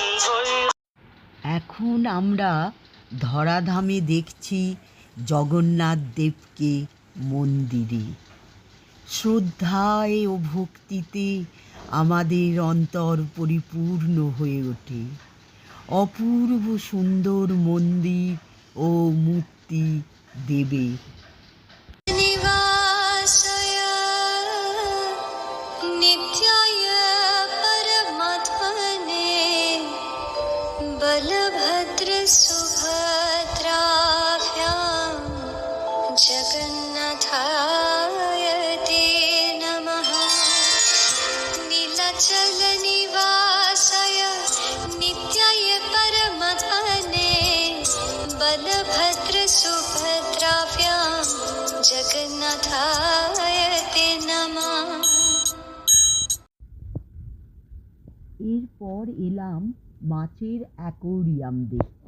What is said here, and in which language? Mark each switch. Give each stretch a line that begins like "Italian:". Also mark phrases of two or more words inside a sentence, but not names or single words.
Bangla: এখন আমরা ধরাধামে দেখছি জগন্নাথ দেবকে মন্দিরে। শ্রদ্ধায় ও ভক্তিতে আমাদের অন্তর পরিপূর্ণ হয়ে ওঠে। অপূর্ব সুন্দর মন্দির ও মূর্তি দেবের।
Sanskrit: निवासाय नित्याय परमात्मने बलभद्र सुभद्राभ्यां जगन्नाथाय ते नमः। नीलाचल निवासाय नित्याय परमात्मने बलभद्र सुभद्राभ्यां जगन्नाथाय ते नमः।
Bangla: এরপর এলাম মাছের অ্যাকোরিয়াম দেখতে।